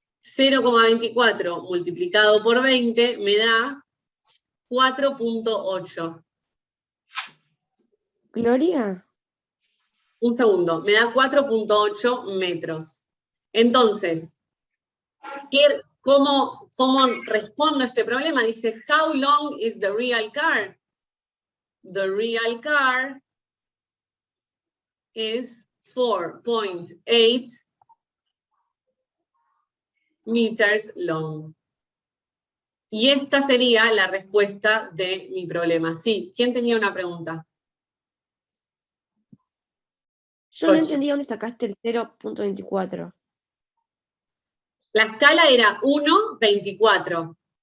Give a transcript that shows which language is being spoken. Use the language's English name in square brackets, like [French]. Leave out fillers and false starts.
[Spanish] 0,24 multiplicado por 20 me da 4,8. Gloria. Un segundo, me da 4,8 metros. Entonces, ¿cómo respondo a este problema? [English] Dice, how long is the real car? The real car is 4,8 meters long. [Spanish] Y esta sería la respuesta de mi problema. Sí, ¿quién tenía una pregunta? Yo no entendí dónde sacaste el 0,24. La escala era 1,24.